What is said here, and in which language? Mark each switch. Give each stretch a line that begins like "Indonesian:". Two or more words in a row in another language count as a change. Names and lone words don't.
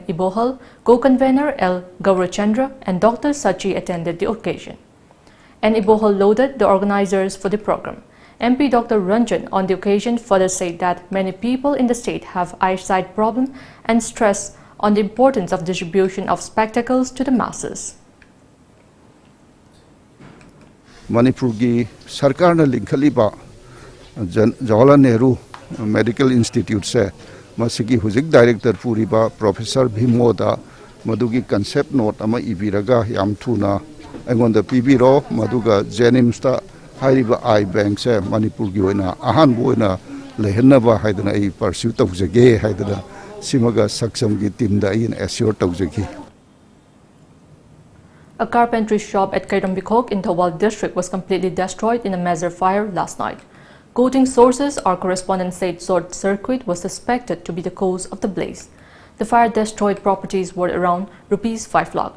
English: Ibohal, co-convener L. Gaurachandra and Dr. Sachi attended the occasion. N. Ibohal lauded the organizers for the program. MP Dr. Ranjan on the occasion further said that many people in the state have eyesight problem and stressed on the importance of distribution of spectacles to the masses.
Manipuri: Manipur gi sarkar na linkhaliba Jawaharlal Nehru Medical Institute se masigi hujik director puriba Professor Bhimoda madugi
English: concept note
Manipuri: ama ibiraga yam thuna angonda pibiro maduga JENIMS ta hairiba
English: eye bank
Manipuri: se Manipur gi oina ahan boina lehenaba haidana
English: I pursue
Manipuri: tawjage haidana simaga saksam gi team da
English: in assure
Manipuri: tawjagi.
English: A carpentry shop at Kairambikok in Thobal district was completely destroyed in a major fire last night. Quoting sources, our correspondent said short circuit was suspected to be the cause of the blaze. The fire destroyed properties worth around Rs 5 lakh.